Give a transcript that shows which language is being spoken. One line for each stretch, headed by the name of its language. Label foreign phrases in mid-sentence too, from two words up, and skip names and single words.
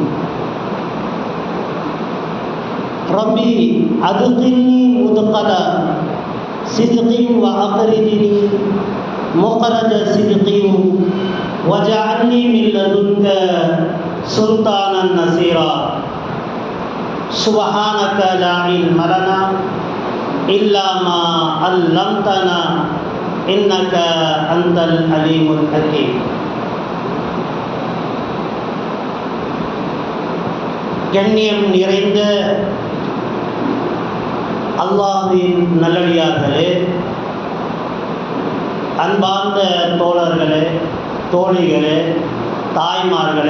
Arabic: ربي أدخلني مدخل صدق وأخرجني مخرج صدق وجعلني من لدنك سلطانا نصيرا. سبحانك لا علم لنا إلا ما علمتنا إنك أنت العليم الحكيم.
Tamil: கண்ணியம் நிறைந்த அல்லாஹ்வின் நல்லடியார்களே, அன்பார்ந்த தோழர்களே, தோழிகளே, தாய்மார்களே,